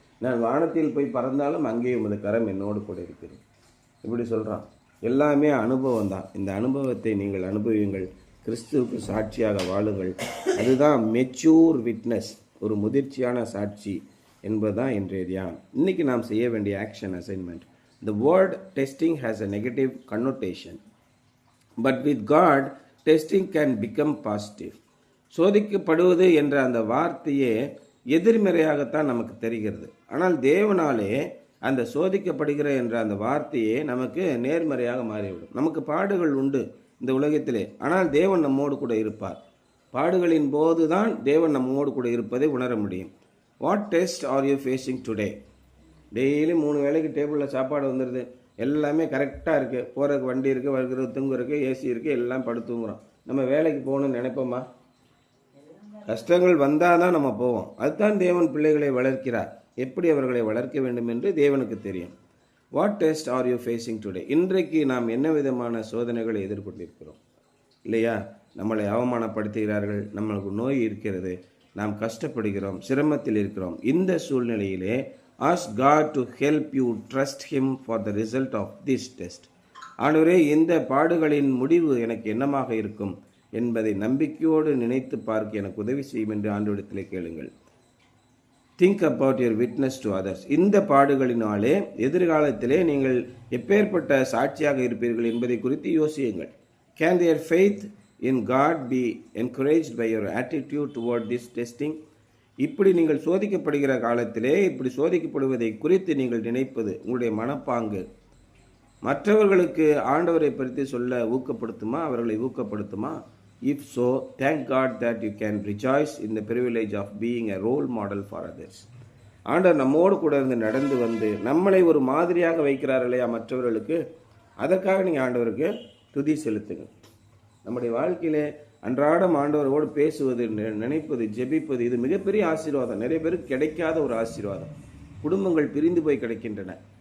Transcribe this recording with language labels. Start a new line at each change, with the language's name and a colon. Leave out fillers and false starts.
Tamil: நான் வானத்தில் போய் பறந்தாலும் அங்கே உமது கரம் என்னோடு கூட இருக்கிறேன். இப்படி சொல்கிறான். எல்லாமே அனுபவம் தான். இந்த அனுபவத்தை நீங்கள் அனுபவியுங்கள். கிறிஸ்துவுக்கு சாட்சியாக வாழுங்கள். அதுதான் மெச்சூர் விட்னஸ், ஒரு முதிர்ச்சியான சாட்சி என்பதுதான் இன்றைய தியானம். இன்றைக்கி நாம் செய்ய வேண்டிய action assignment.
English: The word testing has a negative connotation, but with God testing can become positive.
Tamil: சோதிக்கப்படுவது என்ற அந்த வார்த்தையே எதிர்மறையாகத்தான் நமக்கு தெரிகிறது. ஆனால் தேவனாலே அந்த சோதிக்கப்படுகிற என்ற அந்த வார்த்தையே நமக்கு நேர்மறையாக மாறிவிடும். நமக்கு பாடுகள் உண்டு இந்த உலகத்திலே, ஆனால் தேவன் நம்மோடு கூட இருப்பார். பாடுகளின் போது தான் தேவன் நம்மோடு கூட இருப்பதை உணர முடியும்.
English: What test are you facing today?
Tamil: Daily 3 வேளைக்கு டேபிளில் சாப்பாடு வந்துடுது, எல்லாமே கரெக்டாக இருக்குது. போகிறதுக்கு வண்டி இருக்குது, வருகிறது தூங்குறதுக்கு ஏசி இருக்குது, எல்லாம் படுத்துங்குறோம். நம்ம வேலைக்கு போகணும்னு நினைப்போமா? கஷ்டங்கள் வந்தால் தான் நம்ம போவோம். அதுதான் தேவன் பிள்ளைகளை வளர்க்கிறார். எப்படி அவர்களை வளர்க்க வேண்டும் என்று தேவனுக்கு தெரியும்.
English: What test are you facing today?
Tamil: இன்றைக்கு நாம் என்ன விதமான சோதனைகளை எதிர்கொண்டிருக்கிறோம்? இல்லையா? நம்மளை அவமானப்படுத்துகிறார்கள், நம்மளுக்கு நோய் இருக்கிறது, நாம் கஷ்டப்படுகிறோம், சிரமத்தில் இருக்கிறோம். இந்த சூழ்நிலையிலே
English: ask God to help you trust him for the result of this test.
Tamil: ஆண்டவரே, இந்த பாடுகளின் முடிவு எனக்கு என்னமாக இருக்கும் என்பதை நம்பிக்கையோடு நினைத்து பார்க்க எனக்கு உதவி செய்யும் என்று ஆண்டவரிடத்திலே கேளுங்கள்.
English: Think about your witness to others.
Tamil: இந்த பாடுகளினாலே எதிர்காலத்திலே நீங்கள் எப்பேற்பட்ட சாட்சியாக இருப்பீர்கள் என்பதை குறித்து யோசியுங்கள்.
English: Can their faith in God be encouraged by your attitude toward this testing?
Tamil: இப்படி நீங்கள் சோதிக்கப்படுகிற காலத்திலே இப்படி சோதிக்கப்படுவதை குறித்து நீங்கள் நினைப்பது, உங்களுடைய மனப்பாங்கு மற்றவர்களுக்கு ஆண்டவரை பற்றி சொல்ல ஊக்கப்படுத்துமா? அவர்களை ஊக்கப்படுத்துமா?
English: If so, thank God that you can rejoice in the privilege of being a role model for others.
Tamil: ஆண்டவர் நம்மோடு கூட இருந்து நடந்து வந்து நம்மளை ஒரு மாதிரியாக வைக்கிறார் இல்லையா மற்றவர்களுக்கு? அதற்காக நீங்கள் ஆண்டவருக்கு துதி செலுத்துங்க. நம்முடைய வாழ்க்கையிலே அன்றாடம் ஆண்டவரோடு பேசுவது, நினைப்பது, ஜெபிப்பது, இது மிகப்பெரிய ஆசீர்வாதம். நிறைய பேருக்கு கிடைக்காத ஒரு ஆசீர்வாதம். குடும்பங்கள் பிரிந்து போய் கிடைக்கின்றன.